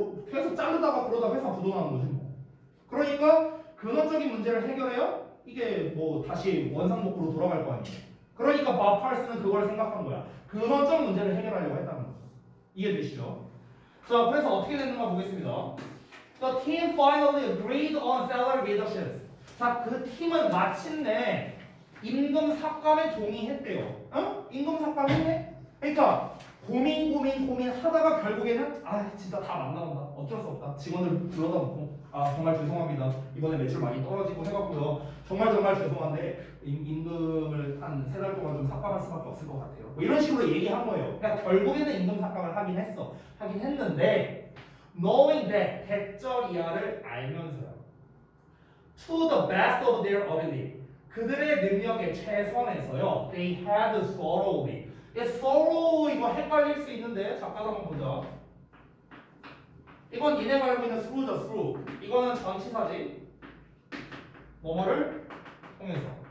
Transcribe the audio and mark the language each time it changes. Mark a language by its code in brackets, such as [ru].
[ko] 계속 자르다가 그러다 회사 부도나는 거지 뭐. 그러니까 근원적인 문제를 해결해야 이게 뭐 다시 원상복구로 돌아갈 거 아니에요. 그러니까 밥 칼슨은 그걸 생각한 거야. 근원적 문제를 해결하려고 했다는 거죠. 이해되시죠? 자, 그래서 어떻게 됐는가 보겠습니다. [en] The team finally agreed on salary reductions. [ko] 자, 그 팀은 마침내 임금 삭감에 동의했대요. 임금 삭감했네? 그러니까 고민하다가 결국에는 진짜 다 안 나온다. 어쩔 수 없다. 직원들 불러다 놓고 정말 죄송합니다. 이번에 매출 많이 떨어지고 해갖고요. 정말 죄송한데 임금을 한 3달 동안 좀 삭감할 수밖에 없을 것 같아요. 뭐 이런 식으로 얘기한 거예요. 그러니까 결국에는 임금 삭감을 하긴 했는데 [en] knowing that [ko] 대절이하를 알면서요. [en] To the best of their ability. [ko] 그들의 능력의 최선에서요. [en] They had thoroughly. [ko] thorough 이거 헷갈릴 수 있는데 잠깐 한번 보자. 이건 니네가 알고 있는 through죠, through. 이거는 전치사지. 뭐뭐를 통해서.